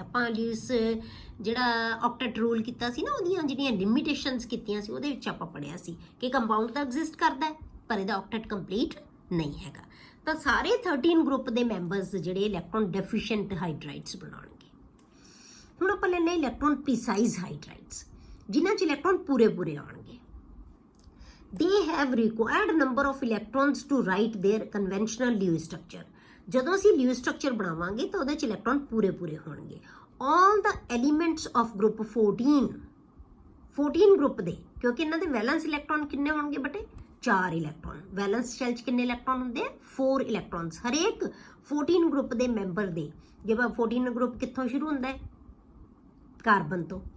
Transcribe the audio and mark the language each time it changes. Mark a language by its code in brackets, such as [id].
[pa] ਆਪਾਂ ਲਿਊਇਸ ਜਿਹੜਾ octet rule ਕੀਤਾ ਸੀ ਨਾ, ਉਹਦੀਆਂ ਜਿਹੜੀਆਂ ਲਿਮਿਟੇਸ਼ਨਸ ਕੀਤੀਆਂ ਸੀ ਉਹਦੇ ਵਿੱਚ ਆਪਾਂ ਪੜ੍ਹਿਆ ਸੀ ਕਿ ਕੰਪਾਊਂਡ ਤਾਂ ਐਗਜ਼ਿਸਟ ਕਰਦਾ ਹੈ ਪਰ ਇਹਦਾ ਆਕਟੇਟ ਕੰਪਲੀਟ ਨਹੀਂ ਹੈਗਾ। ਤਾਂ ਸਾਰੇ 13 ਗਰੁੱਪ ਦੇ ਮੈਂਬਰਸ ਜਿਹੜੇ ਇਲੈਕਟ੍ਰੋਨ ਡੈਫੀਸ਼ੀਐਂਟ ਹਾਈਡਰਾਈਡਸ ਬਣਾਉਣਗੇ। ਹੁਣ ਆਪਾਂ ਲੈਂਦੇ ਇਲੈਕਟ੍ਰੋਨ ਪ੍ਰੀਸਾਈਜ਼ ਹਾਈਡਰਾਈਡਸ। ਜਿਨ੍ਹਾਂ 'ਚ ਇਲੈਕਟ੍ਰੋਨ ਪੂਰੇ ਪੂਰੇ ਆਉਣਗੇ। [en] they have required number of electrons to write their conventional Lewis structure। [pa] ਜਦੋਂ ਅਸੀਂ Lewis structure ਬਣਾਵਾਂਗੇ ਤਾਂ ਉਹਦੇ 'ਚ ਇਲੈਕਟ੍ਰੋਨ ਪੂਰੇ ਪੂਰੇ ਹੋਣਗੇ। [en] all the elements of group 14 [pa] group ਦੇ, ਕਿਉਂਕਿ ਇਹਨਾਂ ਦੇ ਵੈਲੈਂਸ ਇਲੈਕਟ੍ਰੋਨ ਕਿੰਨੇ ਹੋਣਗੇ ਬੇਟੇ 4 ਇਲੈਕਟ੍ਰੋਨ। ਵੈਲੈਂਸ ਸ਼ੈਲ 'ਚ ਕਿੰਨੇ ਇਲੈਕਟ੍ਰੋਨ ਹੁੰਦੇ ਆ 4 ਇਲੈਕਟ੍ਰੋਨਸ। ਹਰੇਕ 14 ਗਰੁੱਪ ਦੇ ਮੈਂਬਰ ਦੇ, ਜਿਵੇਂ 14 ਗਰੁੱਪ ਕਿੱਥੋਂ ਸ਼ੁਰੂ ਹੁੰਦਾ ਹੈ ਕਾਰਬਨ ਤੋਂ।